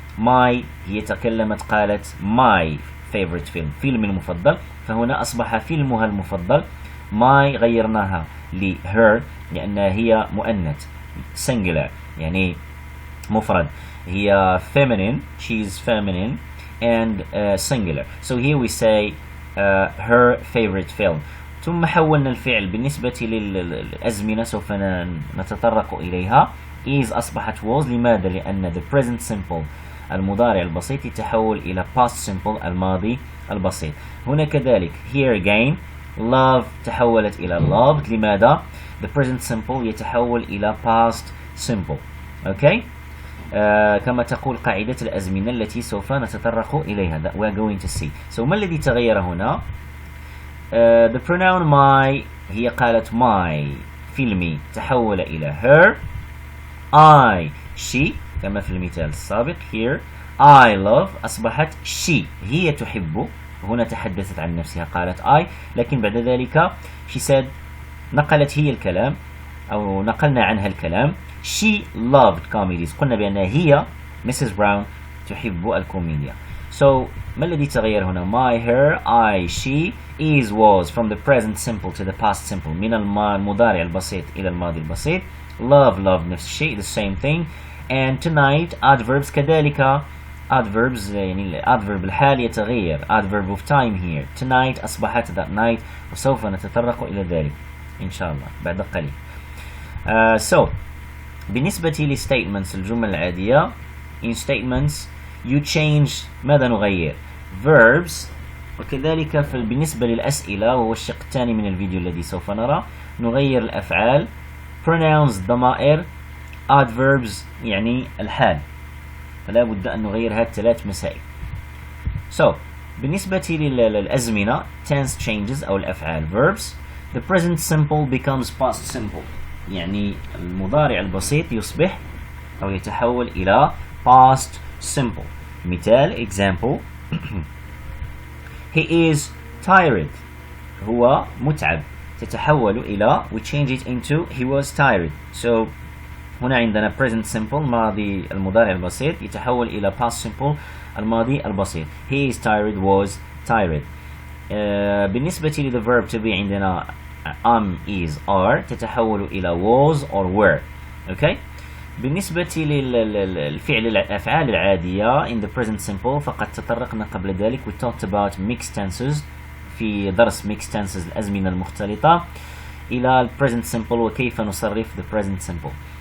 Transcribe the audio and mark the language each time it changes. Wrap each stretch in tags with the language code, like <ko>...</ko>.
<ar>my هي تكلمت قالت my favorite film فيلمي المفضل، فهنا أصبح فيلمها المفضل. my غيرناها ل her لأنها هي مؤنث singular يعني مفرد. هي feminine,</ar> <en>she's feminine and singular. So here we say her favorite film.</en> <ar>ثم حولنا الفعل بالنسبة للأزمنة سوف نتطرق إليها.</ar> <en>is أصبحت was.</en> <ar>لماذا؟ لأن the present simple المضارع البسيط يتحول إلى past simple الماضي البسيط. هنا كذلك here again love تحولت إلى loved.</ar> <en>لماذا؟ the present simple يتحول إلى past simple. okay.</en> <ar>كما تقول قاعدة الأزمنة التي سوف نتطرق إليها.</ar> <en>that we are going to see.</en> <ar>so ما الذي تغير هنا؟ the pronoun my هي قالت my فيلمي تحول إلى her. I she كما في المثال السابق.</ar> <en>here I love أصبحت she هي تحب.</en> <ar>هنا تحدثت عن نفسها قالت I، لكن بعد ذلك she said نقلت هي الكلام أو نقلنا عنها الكلام.</ar> <en>she loved comedies.</en> <ar>قلنا بأنها هي Mrs. Brown تحب الكوميديا.</ar> <en>so ما الذي تغير هنا؟ my her I she is was from the present simple to the past simple</en> <ar>من المضارع البسيط إلى الماضي البسيط.</ar> <en>love loved نفس الشيء the same thing. and tonight adverbs كذلك adverbs يعني adverb الحال يتغير.</en> <ar>adverb of time here tonight أصبحت that night وسوف نتطرق إلى ذلك إن شاء الله بعد قليل.</ar> <en>so بالنسبة لstatements الجمل العادية in statements you change ماذا نغير؟ verbs.</en> <ar>وكذلك بالنسبة للأسئلة وهو الشق الثاني من الفيديو الذي سوف نرى نغير الأفعال pronouns ضمائر adverbs يعني الحال. فلا بد أن نغير هذه الثلاث مسائل. so بالنسبة للأزمنة tense changes أو الأفعال verbs.</ar> <en>the present simple becomes past simple</en> <ar>يعني المضارع البسيط يصبح أو يتحول إلى</ar> <en>past simple. مثال example he is tired</en> <ar>هو متعب تتحول إلى</ar> <en>we change it into he was tired.</en> <ar>so هنا عندنا present simple ماضي المضارع البسيط يتحول إلى past simple الماضي البسيط.</ar> <en>he is tired was tired. بالنسبة ل the verb to be عندنا is are تتحول إلى was or were. okay.</en> <ar>بالنسبة للفعل الأفعال العادية in the present simple فقد تطرقنا قبل ذلك we talked about mixed tenses في درس mixed tenses الأزمنة المختلطة إلى present simple وكيف نصرف the present simple.</ar>